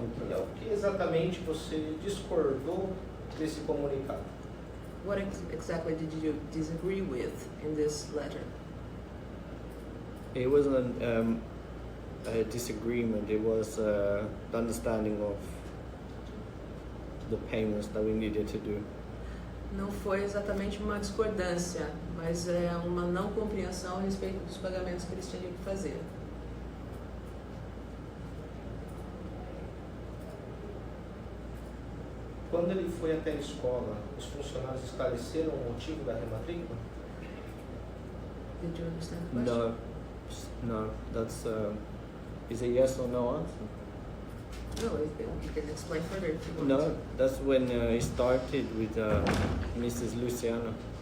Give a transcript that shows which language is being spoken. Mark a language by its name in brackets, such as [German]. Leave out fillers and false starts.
[Portuguese] E o que exatamente você discordou desse comunicado? [English] What exactly did you disagree with in this letter? It wasn't a disagreement. It was the understanding of the payments that we needed to do. [Portuguese] Não foi exatamente uma discordância, mas é uma não compreensão a respeito dos pagamentos que eles tinham que fazer. Quando ele foi até a escola, os funcionários esclareceram o motivo da rematrícula? [English] Did you understand the question? No, that's is a yes or no answer. No, you can explain further if you want. No, that's when he started with Mrs. Luciana.